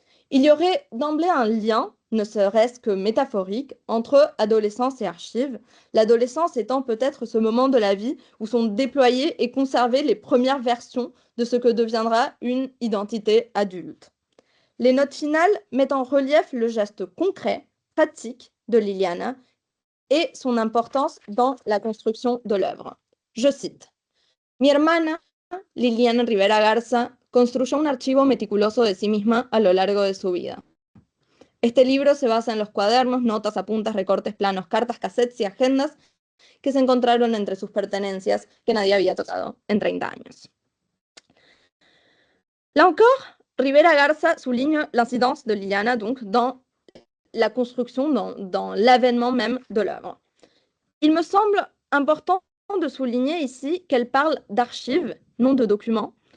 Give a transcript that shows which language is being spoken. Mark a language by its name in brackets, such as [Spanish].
[French] Il y aurait d'emblée un lien, ne serait-ce que métaphorique, entre adolescence et archives, l'adolescence étant peut-être ce moment de la vie où sont déployées et conservées les premières versions de ce que deviendra une identité adulte. Les notes finales mettent en relief le geste concret, pratique de Liliana et son importance dans la construction de l'œuvre. Je cite: [Spanish] Mi hermana, Liliana Rivera Garza, construyó un archivo meticuloso de sí misma a lo largo de su vida. Este libro se basa en los cuadernos, notas, apuntes, recortes, planos, cartas, cassettes y agendas que se encontraron entre sus pertenencias que nadie había tocado en 30 años. [French] Là encore, Rivera Garza souligne l'incidence de Liliana donc dans la construction, dans l'avènement même de l'œuvre. Il me semble important de souligner ici qu'elle parle d'archives, non de documents.